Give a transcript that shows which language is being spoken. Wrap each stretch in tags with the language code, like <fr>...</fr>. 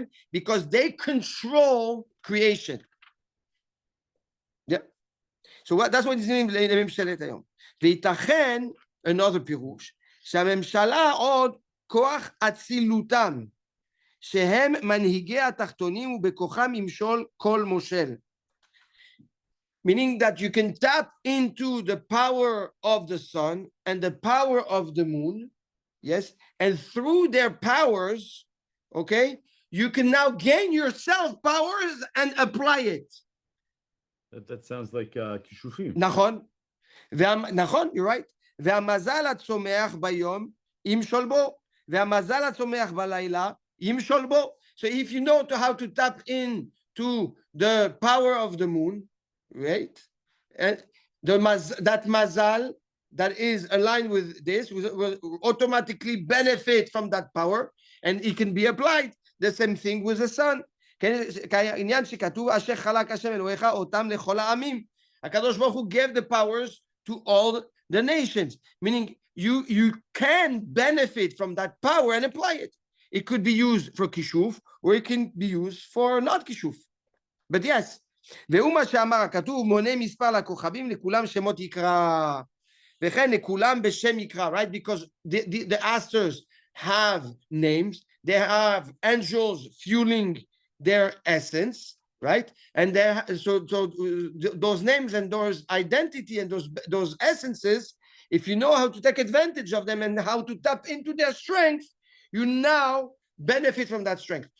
<en>Because they control creation. Yeah. So that's what is in</en> <he>לממשלת היום. וייתכן, another פירוש, שהממשלה עוד כוח אצילותם, שהם מנהיגי התחתונים ובכוחם ימשול כל מושל.</he> <en>meaning that you can tap into the power of the sun and the power of the moon, yes, and through their powers, okay, you can now gain yourself powers and apply it. That sounds like kishufim.</en> <he>נכון, נכון,</he> <en>you're right.</en> <he>והמזל הצומח ביום ימשול בו, והמזל הצומח בלילה ימשול בו.</he> <en>So if you know how to tap in to the power of the moon, right? And that mazal that is aligned with this will automatically benefit from that power, and it can be applied. The same thing with the sun.</en> <he>כעניין שכתוב אשר חלק השם אלוהיך אותם לכל העמים.</he> <en>הקדוש ברוך הוא gave the powers to all the nations, meaning you can benefit from that power and apply it. It could be used for kishuf, or it can be used for not kishuf. But yes,</en> <he>והוא מה שאמר הכתוב, מונה מספר לכוכבים, לכולם שמות יקרא. וכן לכולם בשם יקרא, right?</he> <en>Because the asters have names, they have angels fueling their essence, right? And so those names and those identity and those essences, if you know how to take advantage of them and how to tap into their strength, you now benefit from that strength.</en>